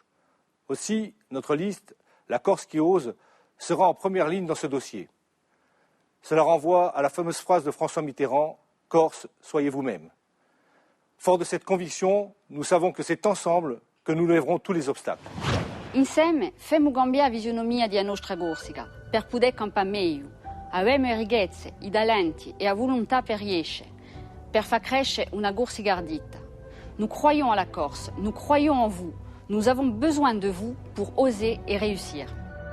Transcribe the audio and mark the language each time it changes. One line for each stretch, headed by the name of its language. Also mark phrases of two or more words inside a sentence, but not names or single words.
French: Aussi, notre liste, la Corse qui ose, sera en première ligne dans ce dossier. Cela renvoie à la fameuse phrase de François Mitterrand « Corse, soyez vous-même ». Fort de cette conviction, nous savons que c'est ensemble que nous lèverons tous les obstacles.
Corsican: Insieme femo cambiare visionomia di nostra Corsica per poter campare meglio. Avemo le ricchezze, i talenti e la volontà per riescere, per far crescere una Corsica ardita.
French: Nous croyons à la Corse, nous croyons en vous. Nous avons besoin de vous pour oser et réussir.